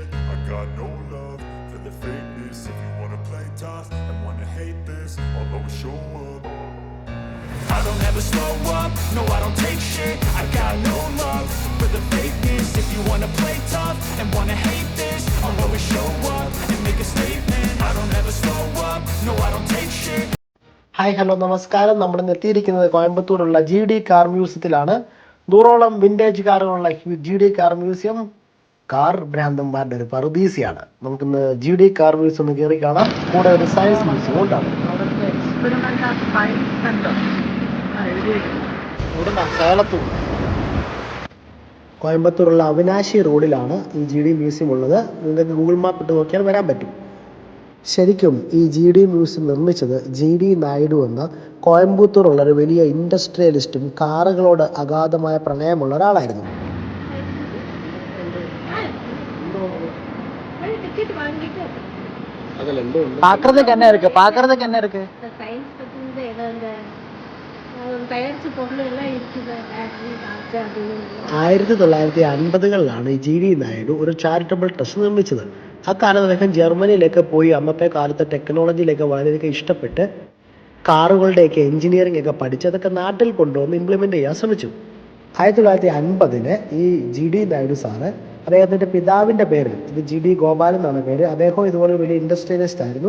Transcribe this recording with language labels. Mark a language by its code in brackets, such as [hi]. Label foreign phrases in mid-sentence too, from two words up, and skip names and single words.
[en] I got no love for the fakeness. If you wanna play tough and wanna hate this, I'll always show up. I don't ever slow up, no I don't take shit. I got no love for the fakeness. If you wanna play tough and wanna hate this, I'll always show up and make a statement. I don't ever slow up, no I don't take shit. [ml] ഹായ് ഹലോ നമസ്കാരം. നമ്മൾ എത്തിയിരിക്കുന്നത് കോയമ്പത്തൂരുള്ള GD കാർ മ്യൂസിയത്തിലാണ്. 100ഓളം വിൻറ്റേജ് കാറുകളുള്ള GD [en] car museum [ml] കാർ ഭ്രാന്തന്മാരുടെ ഒരു പറുദീസയാണ്. നമുക്കിന്ന് GD [en] car museum [ml] ഒന്ന് കയറി കാണാം. കൂടെ ഒരു [en] science museum [ml] ഉണ്ടാകും. കോയമ്പത്തൂരുള്ള അവിനാശി റോഡിലാണ് ഈ GD മ്യൂസിയം ഉള്ളത്. നിങ്ങൾക്ക് ഗൂഗിൾ മാപ്പ് ഇട്ട് നോക്കിയാൽ വരാൻ പറ്റും. ശരിക്കും ഈ GD മ്യൂസിയം നിർമ്മിച്ചത് GD നായിഡു എന്ന കോയമ്പത്തൂരുള്ള ഒരു വലിയ ഇൻഡസ്ട്രിയലിസ്റ്റും കാറുകളോട് അഗാധമായ പ്രണയമുള്ള ഒരാളായിരുന്നു. [ta] பாக்குறதுக்கு என்ன இருக்கு? பாக்குறதுக்கு என்ன இருக்கு? சயின்ஸ் பத்தி இந்த தயாரிச்ச பொருள் எல்லாம் இருக்குது. [ml] 1950കളിലാണ് ഈ GD നായിഡു ഒരു [en] charitable trust [ml] നിർമ്മിച്ചത്. അക്കാലത്ത് അദ്ദേഹം ജർമ്മനിയിലേക്ക് പോയി അന്നത്തെ കാലത്തെ ടെക്നോളജിയിലേക്ക് വളരെയധികം ഇഷ്ടപ്പെട്ട് കാറുകളുടെയൊക്കെ എഞ്ചിനീയറിംഗ് ഒക്കെ പഠിച്ച് അതൊക്കെ നാട്ടിൽ കൊണ്ടുവന്ന് ഇംപ്ലിമെൻ്റ് ചെയ്യാൻ ശ്രമിച്ചു. 1950 ഈ GD നായിഡു സാറ് അദ്ദേഹത്തിൻ്റെ പിതാവിൻ്റെ പേരിൽ, ഇത് GD ഗോപാലൻ എന്നാണ് പേര്, അദ്ദേഹം ഇതുപോലെ വലിയ ഇൻഡസ്ട്രിയലിസ്റ്റ് ആയിരുന്നു.